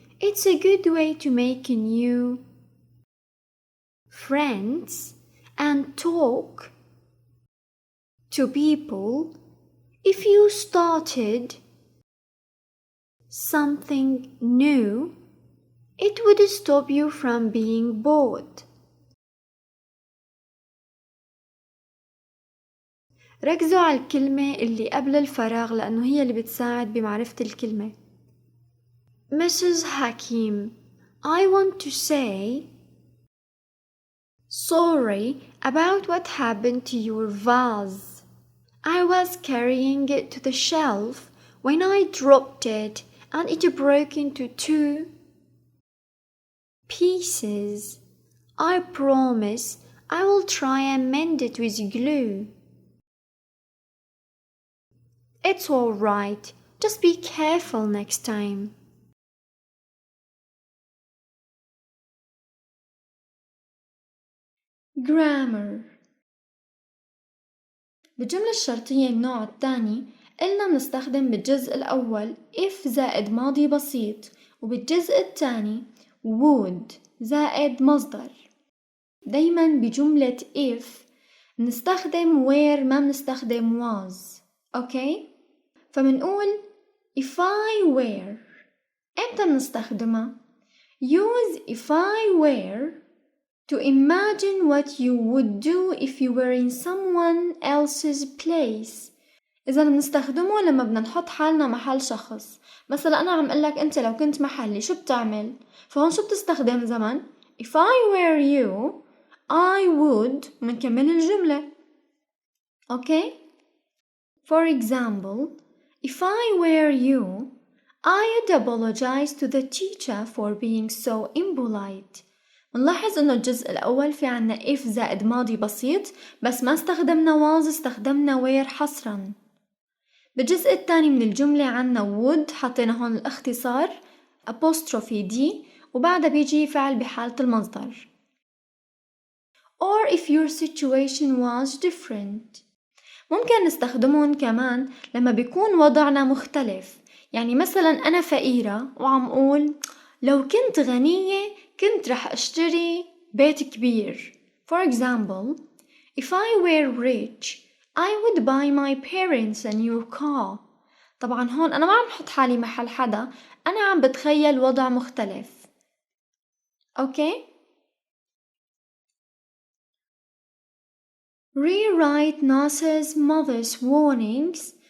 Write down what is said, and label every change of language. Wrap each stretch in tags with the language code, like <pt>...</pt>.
<en>It's a good way to make new friends and talk to people. If you started something new, it would stop you from being bored.</en> <ar>ركزوا على الكلمة اللي قبل الفراغ لأنه هي اللي بتساعد بمعرفة الكلمة.</ar> <en>Mrs. Hakim, I want to say sorry about what happened to your vase. I was carrying it to the shelf when I dropped it and it broke into 2 pieces. I promise I will try and mend it with glue. It's all right. Just be careful next time. Grammar.</en> <ar>بالجملة الشرطية النوع الثاني قلنا بنستخدم بالجزء الأول if زائد ماضي بسيط وبالجزء الثاني would زائد مصدر. دايما بجملة if بنستخدم where ما بنستخدم was.</ar> <en>Okay?</en> <ar>فمنقول</ar> <en>if I were.</en> <ar>إمتى بنستخدمها؟</ar> <en>use if I were to imagine what you would do if you were in someone else's place.</en> <ar>إذا بنستخدمه لما بدنا نحط حالنا محل شخص. مثلا أنا عم قلك أنت لو كنت محلي شو بتعمل؟ فهون شو بتستخدم زمن؟</ar> <en>If I were you, I would</en> <ar>منكمل الجملة.</ar> <en>Okay? For example, if I were you, I'd apologize to the teacher for being so impolite.</en> <ar>نلاحظ انه الجزء الاول في عنا if زائد ماضي بسيط بس ما استخدمنا was استخدمنا where حصرا. بالجزء الثاني من الجملة عنا would حطينا هون الاختصار apostrophe d وبعدها بيجي فعل بحالة المصدر.</ar> <en>Or if your situation was different.</en> <ar>ممكن نستخدمهم كمان لما بيكون وضعنا مختلف. يعني مثلا أنا فقيرة وعم أقول لو كنت غنية كنت رح أشتري بيت كبير.</ar> <en>For example, if I were rich, I would buy my parents a new car.</en> <ar>طبعا هون أنا ما عم بحط حالي محل حدا، أنا عم بتخيل وضع مختلف.</ar> <en>Okay? Rewrite NASA's mother's warnings.</en>